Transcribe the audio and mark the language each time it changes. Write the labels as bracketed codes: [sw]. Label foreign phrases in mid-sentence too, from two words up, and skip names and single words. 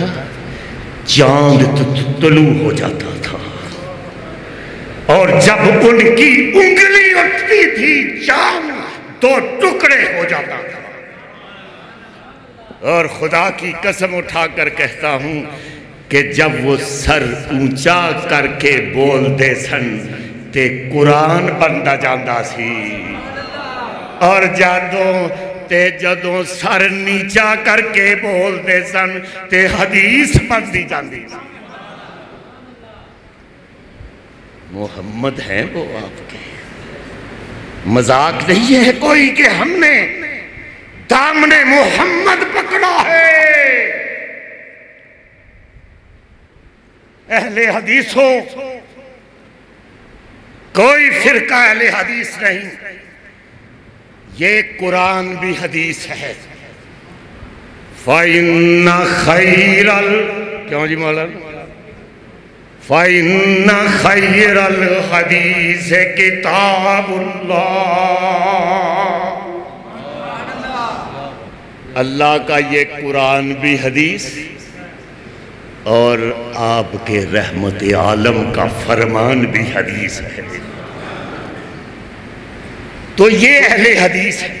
[ur] چاند طلوع ہو جاتا تھا، اور جب ان کی انگلی اٹھتی تھی چاند دو ٹکڑے ہو جاتا تھا۔ اور خدا کی قسم اٹھا کر کہتا ہوں کہ جب وہ سر اونچا کر کے [pa] بول دے سن تے قرآن بندا جاندا سی، اور جدوں سر نیچا کر کے بول دے سن تے حدیث بندی جاندی سی۔ [ur] محمد ہیں وہ آپ کے، مذاق نہیں ہے کوئی کہ ہم نے دامن محمد پکڑا ہے۔ اہل حدیثوں، کوئی فرقہ اہل حدیث نہیں، یہ قرآن بھی حدیث ہے۔ [ar] فَإِنَّ خَيْرَ [ur] کیوں جی مولانا؟ [ar] فَإِنَّ خَيْرَ الْحَدِيثِ كِتَابُ اللَّهِ۔ [ur] اللہ کا یہ قرآن بھی حدیث اور آپ کے رحمت عالم کا فرمان بھی حدیث ہے۔ تو یہ اہل حدیث ہے۔